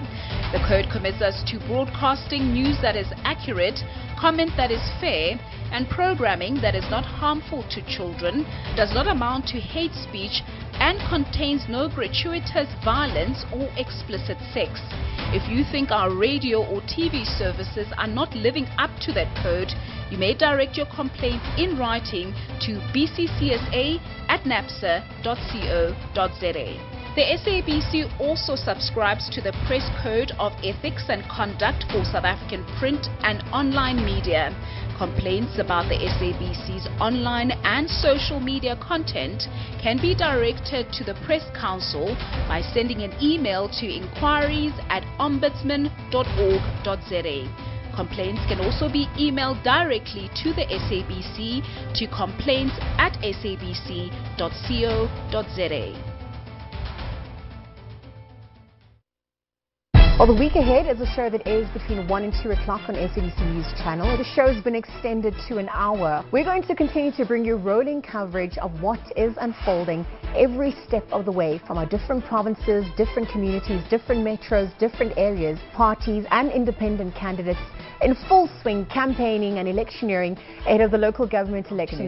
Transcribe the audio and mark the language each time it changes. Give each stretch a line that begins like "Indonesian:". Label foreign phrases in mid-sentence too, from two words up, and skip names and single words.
English: The code commits us to broadcasting news that is accurate, comment that is fair, and programming that is not harmful to children, does not amount to hate speech, and contains no gratuitous violence or explicit sex. If you think our radio or TV services are not living up to that code, you may direct your complaint in writing to bccsa@napsa.co.za. The SABC also subscribes to the Press Code of Ethics and Conduct for South African print and online media. Complaints about the SABC's online and social media content can be directed to the Press Council by sending an email to inquiries@ombudsman.org.za. Complaints can also be emailed directly to the SABC to complaints@sabc.co.za. Well, the week ahead is a show that airs between 1 and 2 o'clock on SABC News Channel. The show's been extended to an hour. We're going to continue to bring you rolling coverage of what is unfolding every step of the way from our different provinces, different communities, different metros, different areas, parties and independent candidates in full swing campaigning and electioneering ahead of the local government elections.